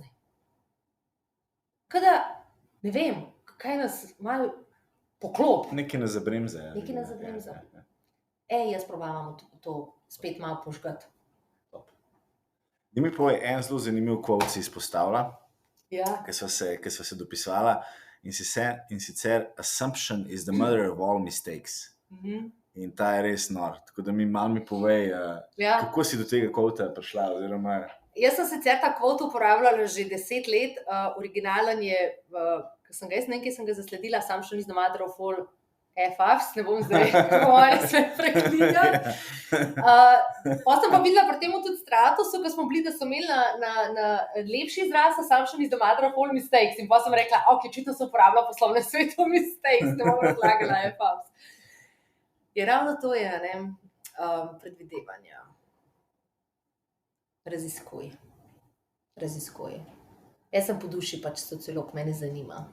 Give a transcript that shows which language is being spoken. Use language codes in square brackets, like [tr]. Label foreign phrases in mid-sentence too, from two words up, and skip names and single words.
[sl] Kada, ne vem, kaj nas malo poklop. Nekaj nas zabremze. Nekaj nas zabremze. Jaz probavam to spet malo požgati. Daj mi povej, en zelo zanimiv quote si izpostavila, Ja. ki sva se dopisovala, in sicer [en] assumption is the mother of all mistakes. [sl] In ta je res nor. Tako da mi povej, kako si do tega kvota prišla, oziroma... Jaz sem sicer ta kvot uporabljala že 10 let, originalen je, ko sem ga jaz nekaj sem ga zasledila, [en] assumption is the mother of all FFs, [sl] ne bom zdaj govorila sve preklinjati. Potem sem pa videla pri tem tudi Stratusu, ko smo bili, da so imeli na lepši izraz [en] assumption is the mother of all mistakes. [sl] In pa sem rekla, očitno se uporablja v poslovnem svetu mistakes, ne bom razlagala FFs. Je ravno to je, predvidevanja. Raziskuj. Jaz sem po duši pač sociolog, mene zanima.